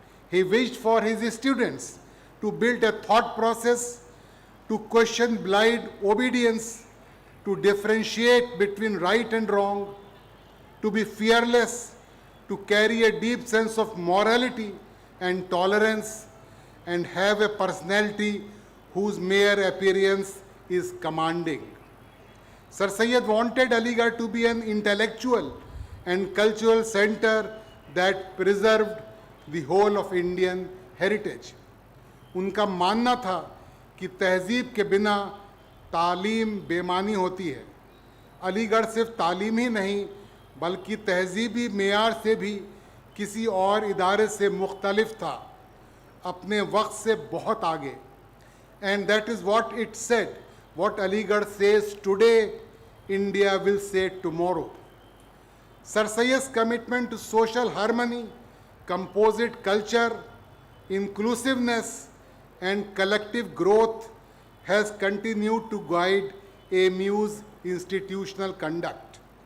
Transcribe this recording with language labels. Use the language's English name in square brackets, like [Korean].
[English] He wished for his students to build a thought process, to question blind obedience, to differentiate between right and wrong, to be fearless, to carry a deep sense of morality and tolerance, and have a personality whose mere appearance is commanding. Sir Syed wanted Aligarh to be an intellectual and cultural center that preserved the whole of Indian heritage. [Hindi] उनका मानना था कि तहजीब के बिना तालीम बेमानी होती है. अलीगढ़ सिर्फ तालीम ही नहीं, बल्कि तहजीबी मेयार से भी किसी और इदारे से मुख्तलिफ था, अपने वक्त से बहुत आगे. [English] And that is what it said. What Aligarh says today, India will say tomorrow. Sir Syed's commitment to social harmony, composite culture, inclusiveness, and collective growth has continued to guide AMU's institutional conduct.